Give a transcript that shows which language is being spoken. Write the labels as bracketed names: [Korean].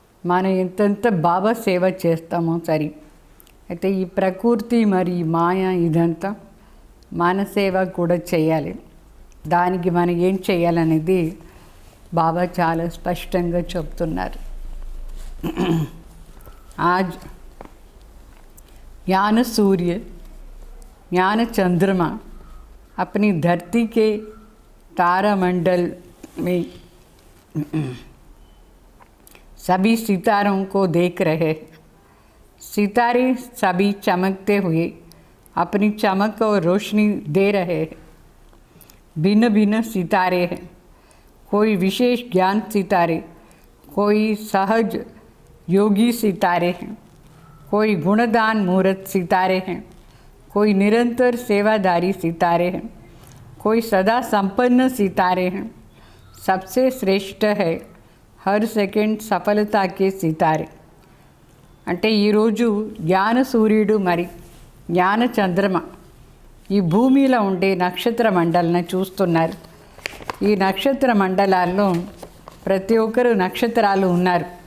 [Telugu] మనం ఎంతెంత బాబా సేవ చేస్తామో సరే, అయితే ఈ ప్రకృతి మరి ఈ మాయ ఇదంతా మన సేవ కూడా చేయాలి. దానికి మనం ఏం చేయాలనేది బాబా చాలా స్పష్టంగా చెప్తున్నారు. [Hindi] आज ज्ञान सूर्य ज्ञान चंद्रमा अपनी धरती के तारामंडल में सभी सितारों को देख रहे हैं. सितारे सभी चमकते हुए अपनी चमक और रोशनी दे रहे हैं. भिन्न भिन्न सितारे हैं. कोई विशेष ज्ञान सितारे, कोई सहज योगी सितारे हैं, कोई गुणदान मूर्त सितारे हैं, कोई निरंतर सेवादारी सितारे हैं, कोई सदा संपन्न सितारे हैं. सबसे श्रेष्ठ है हर सेकंड सफलता के सितारे. [Telugu] అంటే ఈరోజు జ్ఞాన సూర్యుడు మరి జ్ఞాన చంద్రమ ఈ భూమిలో ఉండే నక్షత్ర మండలను చూస్తున్నారు. ఈ నక్షత్ర మండలాల్లో ప్రతి ఒక్కరు నక్షత్రాలు ఉన్నారు.